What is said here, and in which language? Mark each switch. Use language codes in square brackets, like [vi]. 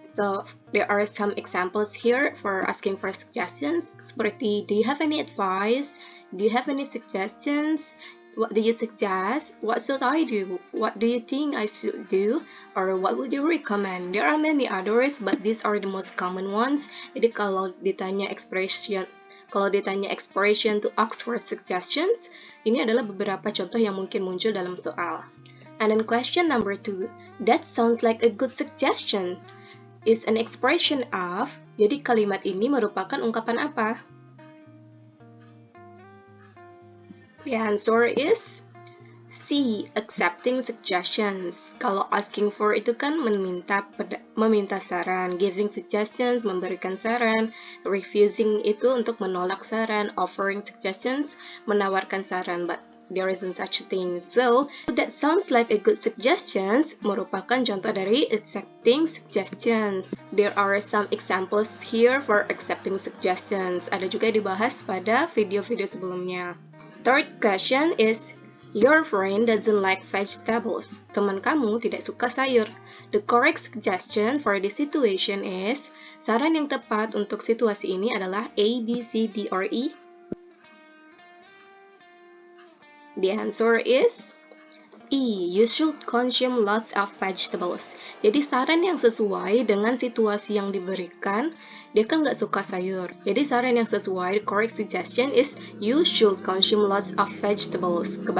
[en] So, there are some examples here for asking for suggestions, seperti, do you have any advice? Do you have any suggestions? What do you suggest? What should I do? What do you think I should do? Or what would you recommend? There are many others, but these are the most common ones. [id] Jadi kalau ditanya [en] expression to ask for suggestions, [id] ini adalah beberapa contoh yang mungkin muncul dalam soal. [en] And then question number 2, that sounds like a good suggestion. Is an expression of, [id] jadi kalimat ini merupakan ungkapan apa? [en] The answer is C. Accepting suggestions. [id] Kalau asking for itu kan meminta saran, giving suggestions, memberikan saran, refusing itu untuk menolak saran, offering suggestions, menawarkan saran, [en] but there isn't such a thing. So, that sounds like a good suggestions [id] merupakan contoh dari [en] accepting suggestions. There are some examples here for accepting suggestions. [id] Ada juga dibahas pada video-video sebelumnya. [en] Third question is, your friend doesn't like vegetables. [id] Teman kamu tidak suka sayur. [en] The correct suggestion for this situation is, [id] saran yang tepat untuk situasi ini adalah A, B, C, D, or E. [en] The answer is E. You should consume lots of vegetables. [id] Jadi saran yang sesuai dengan situasi yang diberikan, dia kan nggak suka sayur. Jadi saran yang sesuai, [en] the correct suggestion is you should consume lots of vegetables.